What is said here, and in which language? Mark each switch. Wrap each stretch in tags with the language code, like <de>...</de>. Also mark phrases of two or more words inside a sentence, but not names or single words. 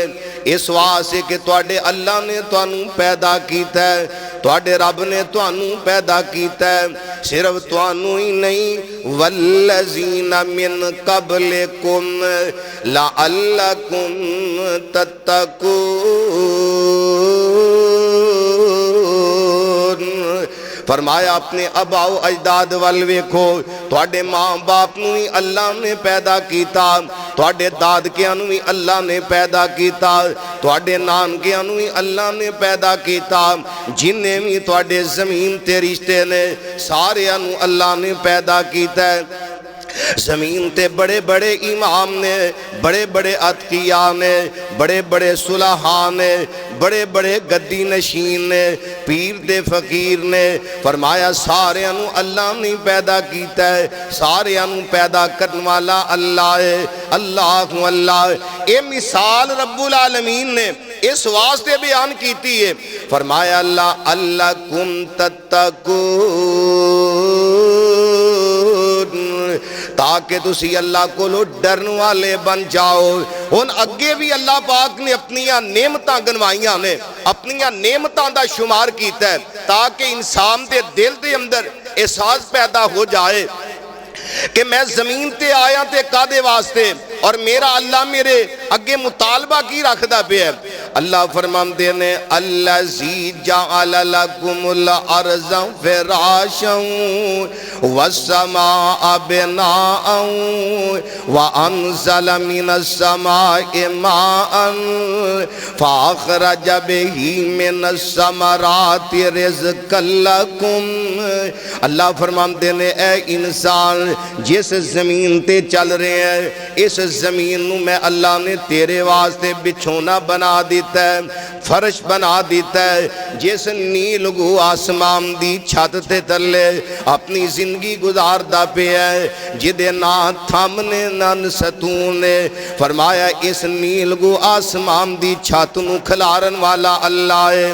<pa>اس واسطے کہ تواڈے اللہ نے تانوں پیدا کیتا ہے، تواڈے رب نے تانوں پیدا کیتا ہے، صرف تانوں ہی نہیں</pa> <ar>والذین من قبلکم لعلکم تتقون،</ar> <pa>فرمایا اپنے آباء و اجداد وال ویکھو، تواڈے ماں باپ نوں ہی اللہ نے پیدا کیتا، تواڈے دادکیاں نوں ہی اللہ نے پیدا کیتا، تواڈے نانکیاں نوں ہی اللہ نے پیدا کیتا، جننے بھی تواڈے زمین تے رشتے نے ساریاں نوں اللہ نے پیدا کیتا ہے۔ زمین تے بڑے بڑے امام نے، بڑے بڑے اتقیاء نے، بڑے بڑے صلحاء نے، بڑے بڑے گدی نشین نے، پیر دے فقیر نے، فرمایا ساریاں نوں اللہ نے پیدا کیتا ہے، ساریاں نوں پیدا کرنے والا اللہ ہے۔ اللہ اللہ، اے مثال رب العالمین نے اس واسطے بیان کیتی ہے، فرمایا</pa> <ar>اللہ لعلکم تتقون،</ar> <pa>تاکہ تسی اللہ کو لو ڈرن والے بن جاؤ۔ ہن اگے بھی اللہ پاک نے اپنیاں نعمتاں گنوائیاں نے، اپنیاں نعمتاں دا شمار کیتا ہے، تاکہ انسان دے دل دے اندر احساس پیدا ہو جائے کہ میں زمین تے آیا تے کادے واسطے، اور میرا اللہ میرے اگے مطالبہ کی رکھدا پہ ہے۔ اللہ فرماندے نے</pa> <ar>الذی جعل لکم الارض فراشا والسماء بناء وانزل من السماء ماء فاخرج به من الثمرات رزقا</ar> <pa>لکم، اللہ فرماندے نے اے انسان جس زمین تے چل رہے ہیں، اس زمین نو میں اللہ نے تیرے واسطے بچھونا بنا دیتا ہے، فرش بنا دیتا ہے، جس نیل گو آسمان دی چھت تے تلے اپنی زندگی گزاردا پہ ہے، جدے نہ تھامنے نہ ستونے، فرمایا اس نیل گو آسمان دی چھت نو کھلارن والا اللہ ہے۔</pa>